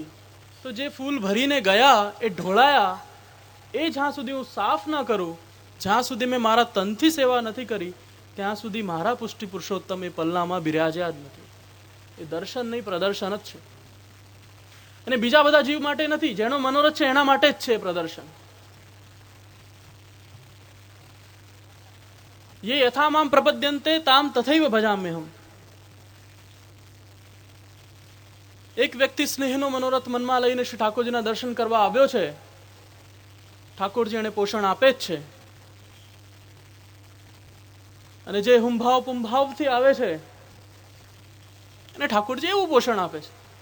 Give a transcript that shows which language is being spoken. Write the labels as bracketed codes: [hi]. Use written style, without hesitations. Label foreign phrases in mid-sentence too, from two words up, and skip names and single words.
[gu] તો જે ફૂલ ભરીને ગયા એ ઢોળાયા, એ જ્યાં સુધી હું સાફ ના કરું, જ્યાં સુધી મેં મારા તનથી સેવા નથી કરી, ત્યાં સુધી મારા પુષ્ટિ પુરુષોત્તમ એ પલ્લામાં બિરાજ્યા જ નથી. એ દર્શન નહીં, પ્રદર્શન જ છે. અને બીજા બધા જીવ માટે નથી, જેનો મનોરથ છે એના માટે જ છે પ્રદર્શન. [sa] ये यथा माम प्रपद्यन्ते ताम तथैव भजाम्यहम्. [gu] એક વ્યક્તિ સ્નેહનો મનોરથ મનમાં લઈને શ્રી ઠાકોરજીના દર્શન કરવા આવ્યો છે. ઠાકોરજી એને પોષણ આપે જ છે, અને જે હુંભાવ પુંભાવથી આવે છે અને ઠાકોરજી એવું પોષણ આપે છે.